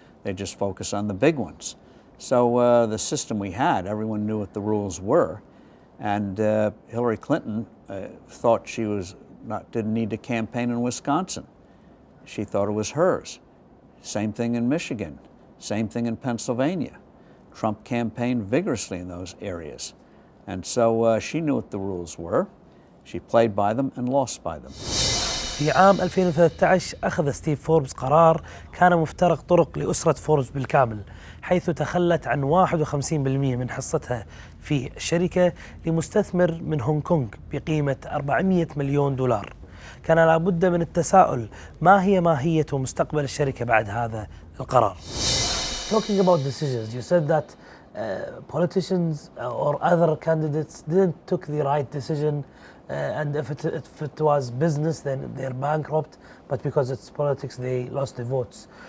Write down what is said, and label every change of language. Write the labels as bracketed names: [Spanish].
[English] They'd just focus on the big ones. So the system we had, everyone knew what the rules were, and Hillary Clinton thought she didn't need to campaign in Wisconsin. She thought it was hers. Same thing in Michigan, same thing in Pennsylvania. Trump campaigned vigorously in those areas. And so she knew what the rules were. She played by them and lost by them. [Arabic] في عام 2013 أخذ ستيڤ فوربز قرار كان مفترق طرق لأسرة فوربز بالكامل، حيث تخلت عن 51% من حصتها في الشركة لمستثمر من هونغ كونغ بقيمة 400 مليون دولار. كان لابد من التساؤل، ما هي ماهية ومستقبل الشركة بعد هذا القرار؟ [English] Talking about decisions, you said that politicians or other candidates didn't took the right decision, and if it was business, then they're bankrupt, but because it's politics, they lost the votes.